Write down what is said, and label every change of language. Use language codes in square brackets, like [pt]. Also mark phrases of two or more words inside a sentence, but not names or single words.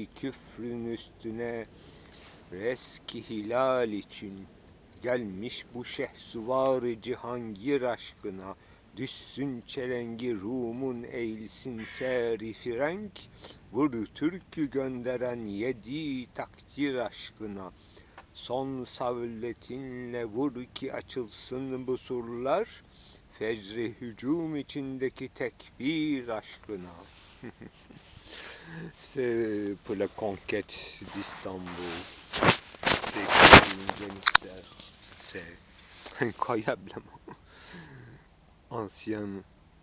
[tr] küfrün üstüne reski hilal için, gelmiş bu şehsuvar-ı cihangir aşkına, düşsün çelengi Rum'un eğilsin seri frenk, vur türkü gönderen yedi takdir aşkına, son savletinle vur ki açılsın bu surlar, fecri hücum içindeki tekbir aşkına. [fr] C'est pour la conquête d'Istanbul. C'est une émissaire. C'est incroyablement ancienne